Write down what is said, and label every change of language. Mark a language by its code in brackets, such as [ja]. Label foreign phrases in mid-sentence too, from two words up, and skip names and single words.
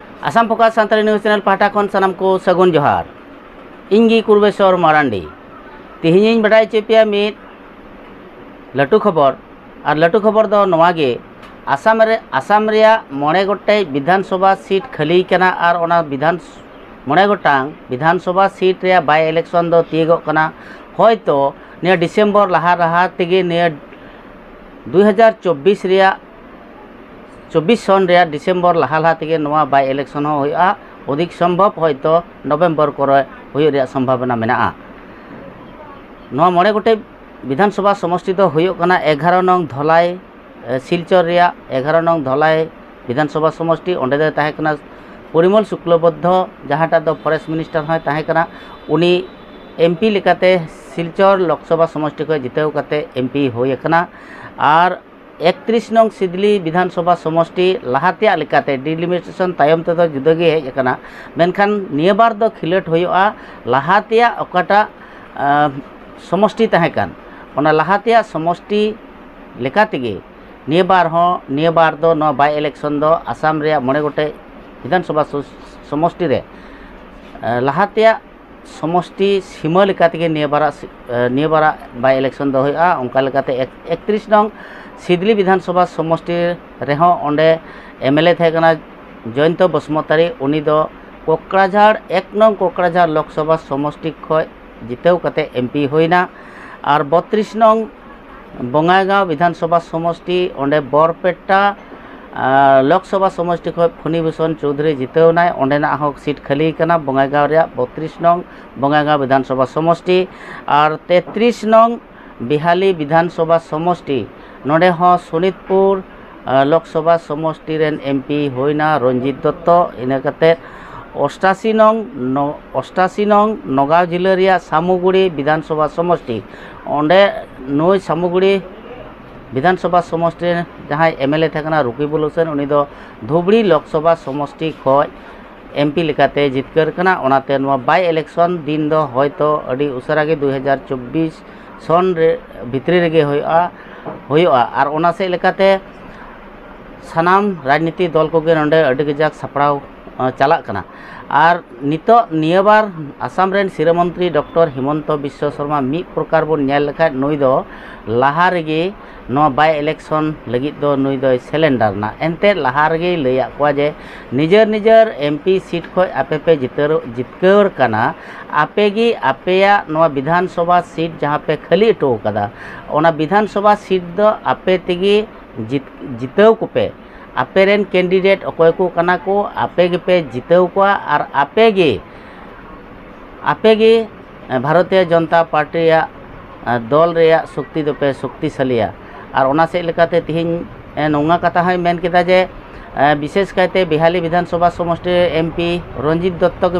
[sat] आसाम फोकास सानताली [en] news channel [sat] पाटा खन सानाम को सगुन जोहार इंगी कुरबेश्वर मारांडी तिहिᱧ बड़ाय चेपिया मित लटू खबर और लटू खबर दो नवागे आसाम रे मोड़े गोटे विधानसभा सीट खाली कना और ओना मोड़े गोटांग विधानसभा सीट रे [en] by election [sat] दो तीगो कना होयतो निया डिसेम्बर लहा तेगे निया 2024 रे 24 सन रे डिसेम्बर लहा तेगे नवा [en] by election [sat] होया अधिक संभव होयतो नवेम्बर करे होय रे संभावना मेना नवा मोड़े गोटे विधानसभा समष्टि तो होयो कना 11 नंग धलाई सिलचर रे 11 नंग धलाई विधानसभा समष्टि ओंडे दे ताहे कना परिमल शुक्लबद्ध जहाटा दो [en] forest minister [sat] है ताहे कना उनी एमपी लेकाते सिलचर लोकसभा समष्टि को जितेव काते एमपी होय कना और 31 नंग सिदली विधानसभा समष्टि लहातिया लेकाते डिलिमिटेशन तायम ते तो जुदागे हेज कना मेनखान निया बार दो खिलट होयोआ लहातिया ओकाटा समष्टि ताहे कान ओना लहातिया समष्टि लेकातेगे निया बार दो न [en] by election [sat] दो आसाम रे मोड़े गोटे विधानसभा समष्टि रे लहातिया समष्टि सीमा लेकातेगे निया बारा [en] by election [sat] दो होया उनका लेकाते 31 नंग सिदली विधानसभा समष्टि रेहो ओंडे एमएलए थे कना जयंत बसुमतारी उनी दो कोकराझाड़ 1 नंग कोकराझाड़ लोकसभा समष्टि खय जितेव काते एमपी होइना और 32 नंग बंगाईगांव विधानसभा समष्टि ओंडे बरपेटा लोकसभा समष्टि खय फणिभूषण चौधरी जितेवनाय ओंडेना हो सीट खाली कना बंगाईगांव रे 32 नंग बंगाईगांव विधानसभा समष्टि और 33 नंग बिहाली विधानसभा समष्टि नोडे हो सोनितपुर लोकसभा समष्टि रेन एमपी होइना रंजित दत्त इना काते 88 नंग नगाँव जिला रे सामुगुड़ी विधानसभा समष्टि ओंडे नई सामुगुड़ी विधानसभा समष्टि [hi] जहाँ एमएलए थे [sat] रुकीबुल हुसैन उनी दो धुबड़ी लोकसभा समष्टि खय एमपी लेकाते जितकर कना ओनाते नवा [en] by election [sat] दिन दो होयतो अडी उसरागे 2024 सन रे भितरी रेगे होयोआ और ओना से लेकाते सानाम राजनीति दल कोगे नोंडे अडी गजाक सापड़ाव चला कना और नितो नियबार आसाम रेन सिरा मंत्री डॉक्टर हिमंत बिश्व शर्मा मी प्रकार बन नेल लेखा नुई दो लहा रेगे नो [en] by election [sat] लगित दो नुई दो सिलेंडर ना एनते लहा रेगे लैया को जे निजर एमपी सीट खय आपे पे जितकर कना आपेगी आपेया नो विधानसभा सीट जहाँ पे खाली टो कदा ओना विधानसभा सीट दो आपे तेगी जितेव कोपे आपेरेन कैंडिडेट अकोय को कना को आपे गे पे जितेव को और आपे गे भारतीय जनता पार्टी दल रे शक्ति दोपे शक्तिशालिया और ओना से लेकाते तिहिन नोंगा कथा है मेन केदा जे विशेष कायते बिहाली विधानसभा समष्टि एमपी रंजित दत्त के